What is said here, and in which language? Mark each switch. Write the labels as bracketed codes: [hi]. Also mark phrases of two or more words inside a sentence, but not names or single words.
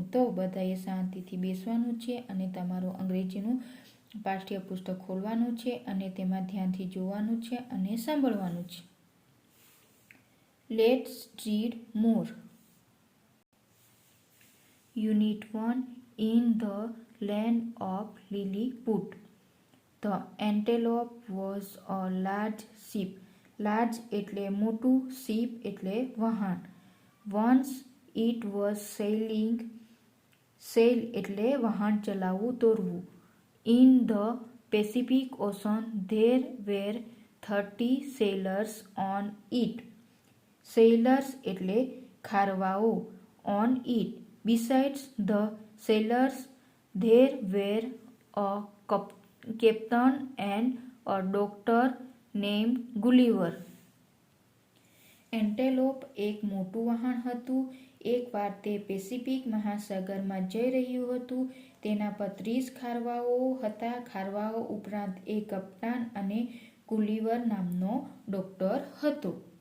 [gu] તો બધાએ શાંતિથી બેસવાનું છે અને તમારું અંગ્રેજીનું પાઠ્યપુસ્તક ખોલવાનું છે અને તેમાં ધ્યાનથી જોવાનું છે અને સાંભળવાનું છે. [en] Let's read more. Unit 1 in the land of Lilliput. The antelope was a large ship. [gu] Large એટલે મોટું, ship એટલે વહાણ. [en] Once it was sailing. Sail [gu] એટલે વહાણ ચલાવવું, દોરવું. [en] In the Pacific Ocean there were 30 sailors on it. [gu] Sailors એટલે ખારવાઓ. [en] On it. Besides the sailors there were a captain and a doctor named Gulliver. [gu] એન્ટેલોપ એક મોટું વહાણ હતું. એકવાર તે પેસિફિક મહાસાગરમાં જઈ રહ્યું હતું. તેના પર 30 ખારવાઓ હતા. ખારવાઓ ઉપરાંત એક કપ્તાન અને ગુલિવર નામનો ડોક્ટર હતો.